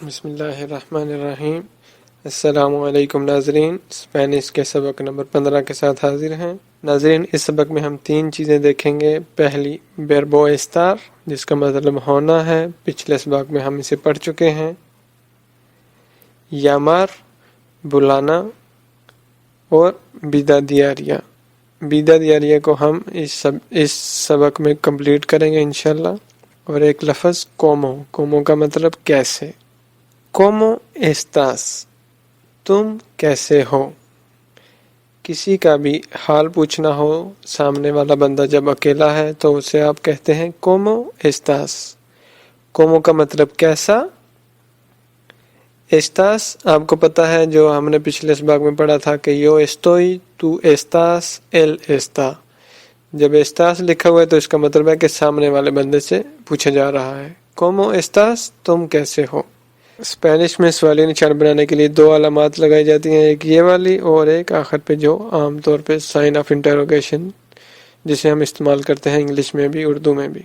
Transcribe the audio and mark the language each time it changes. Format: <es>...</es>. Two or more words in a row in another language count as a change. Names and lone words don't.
<ur>بسم اللہ الرحمن الرحیم۔ السلام علیکم ناظرین، اسپینش کے سبق نمبر 15 کے ساتھ حاضر ہیں۔ ناظرین، اس سبق میں ہم 3 چیزیں دیکھیں گے۔ پہلی</ur> <es>verbo estar،</es> <ur>جس کا مطلب ہونا ہے، پچھلے سبق میں ہم اسے پڑھ چکے ہیں۔ llamar، بلانا، اور</ur> <es>vida diaria۔ vida diaria</es> <ur>کو ہم اس سبق میں کمپلیٹ کریں گے انشاءاللہ۔ اور ایک لفظ como کا مطلب کیسے۔</ur> <es>¿Cómo estás؟</es> <ur>تم کیسے ہو۔ کسی کا بھی حال پوچھنا ہو، سامنے والا بندہ جب اکیلا ہے تو اسے آپ کہتے ہیں</ur> <es>¿Cómo estás؟</es> <ur>¿Cómo کا مطلب کیسا۔ estás آپ کو پتا ہے، جو ہم نے پچھلے سبق میں پڑھا تھا کہ</ur> <es>yo estoy، tú estás، él está۔</es> <ur>جب estás لکھا ہوا ہے تو اس کا مطلب ہے کہ سامنے والے بندے سے پوچھا جا رہا ہے</ur> <es>¿Cómo estás؟</es> <ur>تم کیسے ہو۔ اسپینش میں سوالی نشان بنانے کے لیے 2 علامات لگائی جاتی ہیں، ایک یہ والی اور ایک آخر پہ جو عام طور پہ</ur> <en>sign of interrogation,</en> <ur>جسے ہم استعمال کرتے ہیں انگلش میں بھی اردو میں بھی۔</ur>